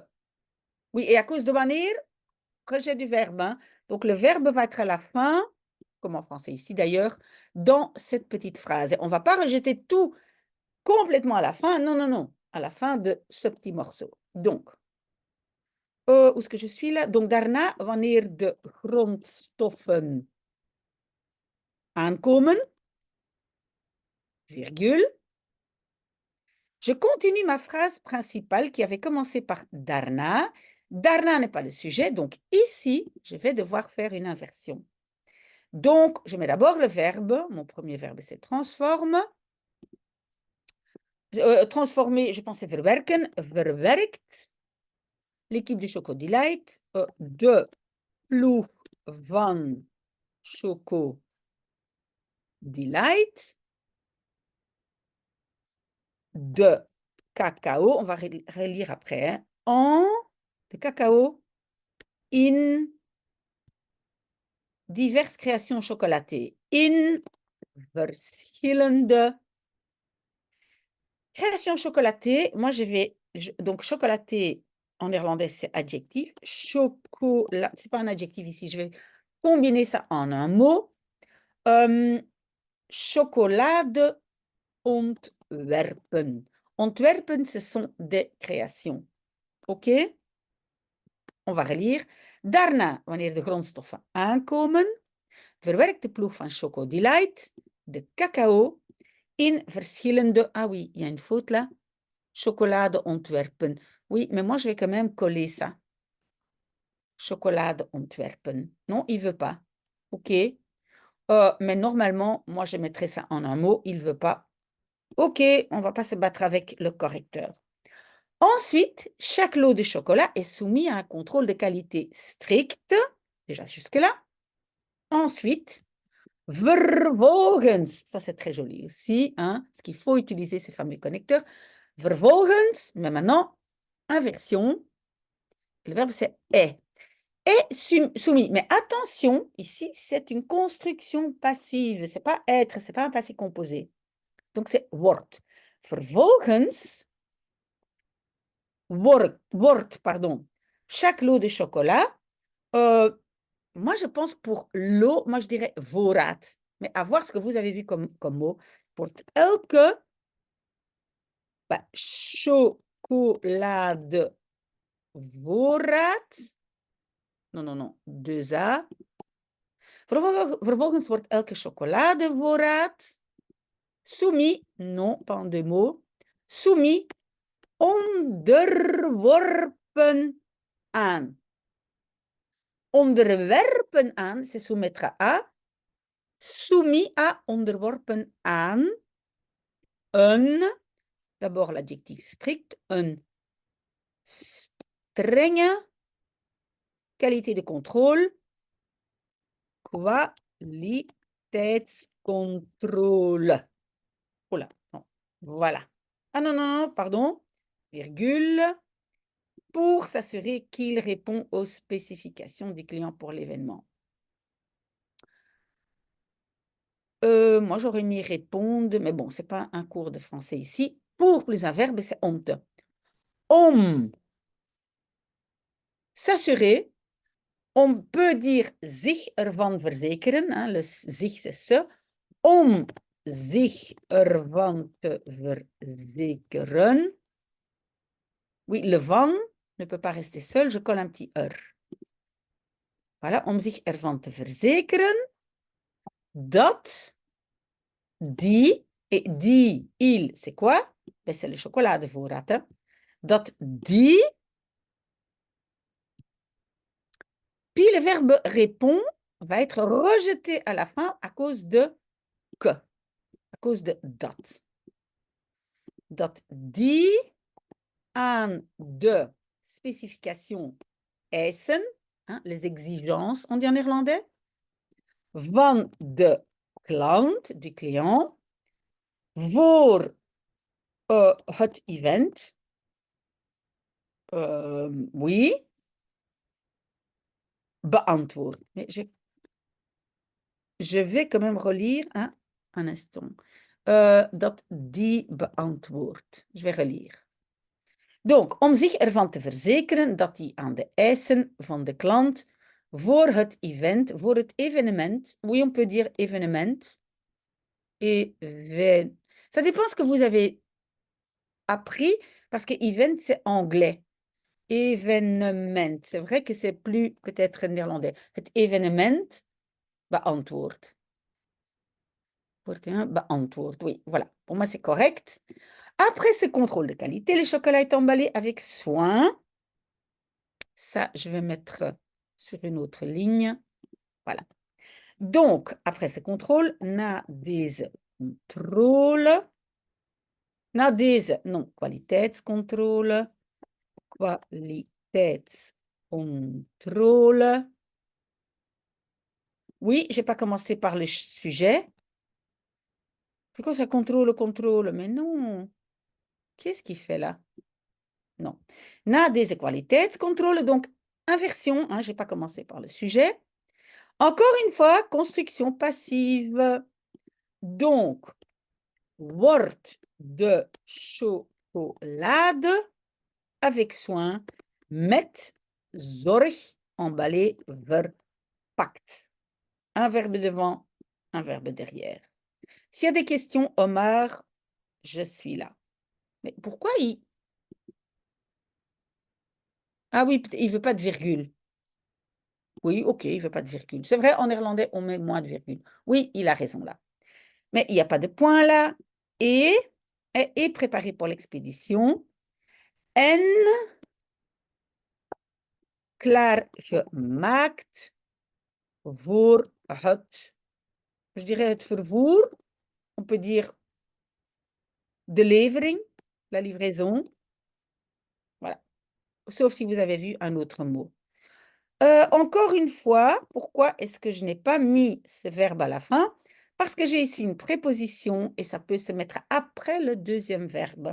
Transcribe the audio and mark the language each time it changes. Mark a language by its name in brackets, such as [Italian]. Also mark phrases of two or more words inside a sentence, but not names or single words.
[French] Oui, et à cause de wanneer, rejet du verbe. Hein. Donc, le verbe va être à la fin, comme en français ici d'ailleurs, dans cette petite phrase. On ne va pas rejeter tout complètement à la fin. Non, non, non. À la fin de ce petit morceau. Donc, où est-ce que je suis là? Donc, [Dutch] daarna, wanneer de grondstoffen aankomen, [French] virgule. Je continue ma phrase principale qui avait commencé par daarna. Daarna n'est pas le sujet, donc ici, je vais devoir faire une inversion. Donc, je mets d'abord le verbe. Mon premier verbe, c'est transforme. Transformer, je pense c'est verwerken, verwerkt. L'équipe du Choco Delight, [Dutch] de ploeg van Choco Delight, de cacao, [French] on va relire après, hein, [Dutch] en de cacao in [French] diverses créations chocolatées, [Dutch] in verschillende [French] créations chocolatées. Moi, donc chocolaté en néerlandais, c'est adjectif. Chocolat, c'est pas un adjectif ici, je vais combiner ça en un mot. [Dutch] Chocolade ontwerpen. Ontwerpen, [French] ce sont des créations. OK? On va relire. [Dutch] Daarna, wanneer de grondstoffen aankomen, verwerkt de ploeg van Choco Delight de cacao in verschillende... [French] Ah oui, il y a une faute là. [Dutch] Chocolade ontwerpen. [French] Oui, mais moi, je vais quand même coller ça. [Dutch] Chocolade ontwerpen. [French] Non, il ne veut pas. OK. Mais normalement, moi, je mettrais ça en un mot. Il ne veut pas. OK, on ne va pas se battre avec le correcteur. Ensuite, chaque lot de chocolat est soumis à un contrôle de qualité strict. Déjà jusque-là. Ensuite, vervolgens. Ça, c'est très joli aussi. Hein, parce qu'il faut utiliser ces fameux connecteurs. Vervolgens, mais maintenant, inversion. Le verbe, c'est est. Et soumis. Mais attention, ici, c'est une construction passive. Ce n'est pas être, ce n'est pas un passé composé. Donc, c'est [Dutch] wordt. Vervolgens wordt, [French] pardon, chaque lot de chocolat. Moi, je pense pour l'eau, moi, je dirais voorraad. Mais à voir ce que vous avez vu comme mot. [Dutch] Pour elke chocolade voorraad. [French] Non, non, non. 2a. [Dutch] Vervolgens wordt elke chocoladevoorraad soumis, [French] non, pas en deux mots, soumis, [Dutch] onderworpen aan. Onderwerpen aan, [French] c'est soumettre à. Soumis à, [Dutch] onderworpen aan. Een, [French] d'abord l'adjectif strict, [Dutch] een strenge [French] qualité de contrôle, [Dutch] kwaliteitscontrole. [French] Oula, non, voilà. Ah non, non, non, pardon, virgule, pour s'assurer qu'il répond aux spécifications du client pour l'événement. Moi, j'aurais mis répondre, mais bon, c'est pas un cours de français ici. Pour plus un verbe, c'est honte. Om s'assurer. On peut dire [Dutch] zich ervan verzekeren. [French] Hein, le zich, c'est ce. [Dutch] Om zich ervan te verzekeren. [French] Oui, le van ne peut pas rester seul. Je colle un petit er. Voilà, [Dutch] om zich ervan te verzekeren dat die, [French] et die, il, c'est quoi? Ben, c'est le chocoladevoorraad. Hein? [Dutch] Dat die, [French] puis le verbe répond va être rejeté à la fin à cause de que, à cause de dat. [Dutch] Dat die aan de spécifications eisen, [French] hein, les exigences, on dit en néerlandais, [Dutch] van de klant, [French] du client, [Dutch] voor het event, oui, beantwoord. [French] Mais je vais quand même relire, hein, un instant. [Dutch] Dat die beantwoord. [French] Je vais relire. Donc, [Dutch] om zich ervan te verzekeren dat hij aan de eisen van de klant voor het event, voor het evenement, [French] oui, on peut dire événement, ça dépend ce que vous avez appris, parce que event, c'est anglais. Événement, c'est vrai que c'est plus peut-être néerlandais. [Dutch] Het événement, beantwoord. Beantwoord, [French] oui, voilà. Pour moi, c'est correct. Après ce contrôle de qualité, le chocolat est emballé avec soin. Ça, je vais mettre sur une autre ligne. Voilà. Donc, après ce contrôle, [Dutch] na deze contrôle. Na deze, non, kwaliteitscontrole. Kwaliteitscontrole. [French] Oui, je n'ai pas commencé par le sujet. C'est quoi ça, contrôle? Mais non. Qu'est-ce qu'il fait là? Non. [Dutch] Na deze kwaliteitscontrole, [French] donc inversion, hein, je n'ai pas commencé par le sujet. Encore une fois, construction passive. Donc, [Dutch] wordt de chocolade [French] avec soin, [Dutch] met zorg, emballé, verpakt. [French] Un verbe devant, un verbe derrière. S'il y a des questions, Omar, je suis là. Mais pourquoi il... Ah oui, il ne veut pas de virgule. Oui, ok, il ne veut pas de virgule. C'est vrai, en néerlandais, on met moins de virgule. Oui, il a raison là. Mais il n'y a pas de point là. Et est préparé pour l'expédition. [Dutch] En klaargemaakt voor het, [French] je dirais [Dutch] het vervoer. [French] On peut dire [Dutch] de levering, [French] la livraison. Voilà. Sauf si vous avez vu un autre mot. Encore une fois, pourquoi est-ce que je n'ai pas mis ce verbe à la fin? Parce que j'ai ici une préposition et ça peut se mettre après le deuxième verbe.